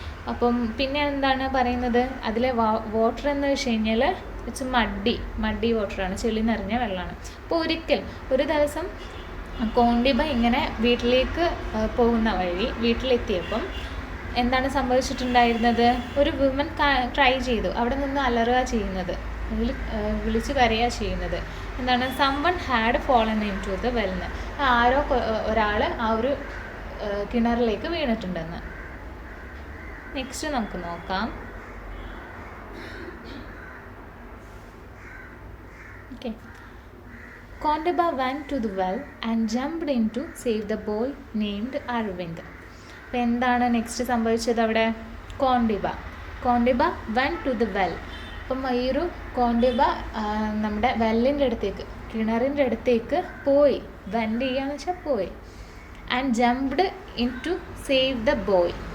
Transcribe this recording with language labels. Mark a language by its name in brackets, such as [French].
[Malayalam] അപ്പം പിന്നെ എന്താണ് പറയുന്നത്? അതിലെ വാട്ടർ എന്ന് വെച്ച് കഴിഞ്ഞാൽ [English] it's muddy [Malayalam] വാട്ടറാണ്, ചെളി നിറഞ്ഞ വെള്ളമാണ്. അപ്പോൾ ഒരു ദിവസം കോണ്ടിബ ഇങ്ങനെ വീട്ടിലേക്ക് പോകുന്ന വഴി വീട്ടിലെത്തിയപ്പം എന്താണ് സംഭവിച്ചിട്ടുണ്ടായിരുന്നത്? ഒരു വുമൻ ട്രൈ ചെയ്തു അവിടെ നിന്ന് അലറുക ചെയ്യുന്നത്, വിളിച്ച് കരയുക ചെയ്യുന്നത്. എന്താണ്? [English] someone had fallen into the well. [Malayalam] ആരോ ഒരാൾ ആ ഒരു കിണറിലേക്ക് വീണിട്ടുണ്ടെന്ന്. നെക്സ്റ്റ് നമുക്ക് നോക്കാം. Okay. [English] Kondiba went to the well and jumped in to save the boy named Arvind. [Malayalam] അപ്പോൾ എന്താണ് നെക്സ്റ്റ് സംഭവിച്ചത് അവിടെ? [English] Kondiba went to the well. [Malayalam] അപ്പം ഈ ഒരു കോണ്ടിബ നമ്മുടെ വെല്ലിൻ്റെ അടുത്തേക്ക്, കിണറിൻ്റെ അടുത്തേക്ക് പോയി. [English] went [Malayalam] ചെയ്യാന്ന് വെച്ചാൽ പോയി. [English] And jumped in to save the boy.